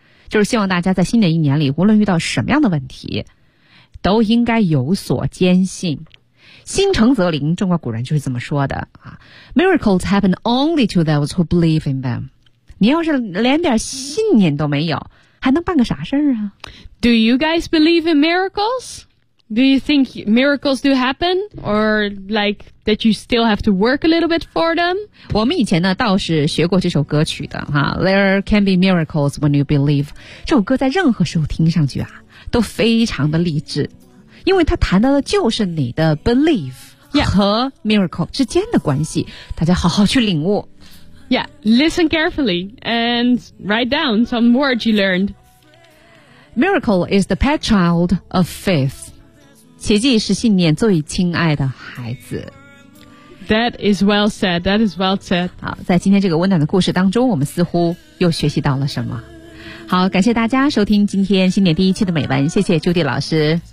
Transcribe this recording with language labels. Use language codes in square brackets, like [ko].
[zh] 就是希望大家在新的一年里无论遇到什么样的问题都应该有所坚信。心诚则灵中国古人就是这么说的、啊、 [en] Miracles happen only to those who believe in them. [zh] 你要是连点信念都没有还能办个啥事啊 [en] Do you guys believe in miracles? Do you think miracles do happen? Or like that you still have to work a little bit for them? [zh] 我们以前呢倒是学过这首歌曲的哈 There can be miracles when you believe. 这首歌在任何时候听上去啊都非常的励志。因为它谈到的就是你的 belief 和 miracle 之间的关系、 [en] yeah. [zh] 大家好好去领悟。 [en] Yeah, listen carefully and write down some words you learned. Miracle is the pet child of faith. [zh] 奇迹是信念最亲爱的孩子。 [en] That is well said, that is well said. [zh] 好，在今天这个温暖的故事当中，我们似乎又学习到了什么。好，感谢大家收听今天新年第一期的美文，谢谢 Judy 老师。